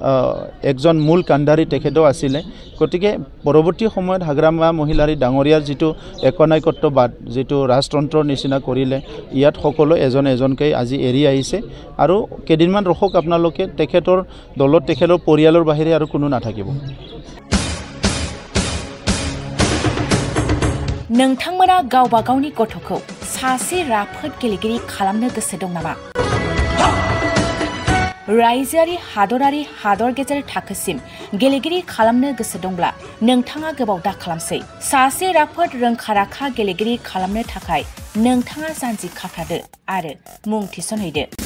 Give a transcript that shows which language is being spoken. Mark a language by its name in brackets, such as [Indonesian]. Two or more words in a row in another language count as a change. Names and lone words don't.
[Assamese] একজন মূল কাণ্ডাৰী তেখেতেও আছিল গতিকে পৰৱৰ্তী সময়ত হাগ্ৰামা মহিলাৰী ডাঙৰীয়াৰ যেটো একনায়কত্ববাদ যেটো ৰাজতন্ত্ৰৰ নিচিনা কৰিলে ইয়াত সকলো এজন এজনকৈ আজি এৰি আহিছে আৰু কেদিনমান ৰখক আপোনালোকে তেখেতৰ দলত তেখেতৰ পৰিয়ালৰ বাহিৰে আৰু কোনো নাথাকিব [Bodo] नोंथांमोना गावबा गावनि गथ'खौ सासे राफोद गेलेगिरि खालामनो गोसो दं नामा रायजोआरि हादरारि हादर गेजेर थाखोसिम गेलेगिरि खालामनो गोसो दंब्ला नोंथाङा गोबाव दा खालामसै सासे राफोद रोंखा-राखा गेलेगिरि खालामनो थाखाय नोंथाङा जानजि खाफ्रादो आरो मुं थिसनहैदो